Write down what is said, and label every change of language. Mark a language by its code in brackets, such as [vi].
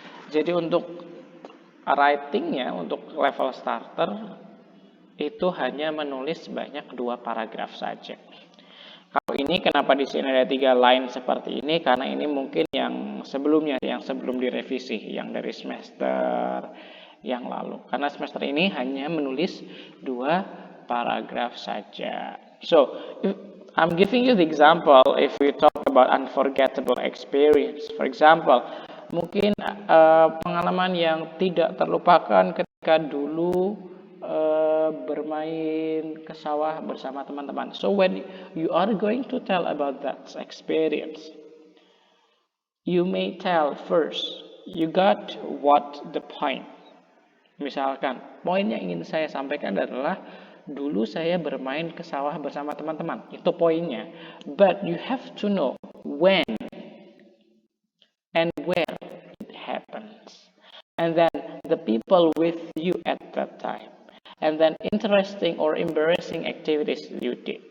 [id] Jadi untuk writingnya, untuk level starter itu hanya menulis sebanyak 2 paragraf saja. Kalau ini kenapa di sini ada 3 line seperti ini? Karena ini mungkin yang sebelumnya, yang sebelum direvisi, yang dari semester yang lalu. Karena semester ini hanya menulis 2 paragraf saja. [en] So, I'm giving you the example if we talk about unforgettable experience. For example, [id] mungkin pengalaman yang tidak terlupakan ketika dulu bermain ke sawah bersama teman-teman. [en] So when you are going to tell about that experience, you may tell first, you got what the point. [id] Misalkan, poin yang ingin saya sampaikan adalah dulu saya bermain ke sawah bersama teman-teman. Itu poinnya. [en] But you have to know when and where it happens. And then the people with you at that time. And then interesting or embarrassing activities you did.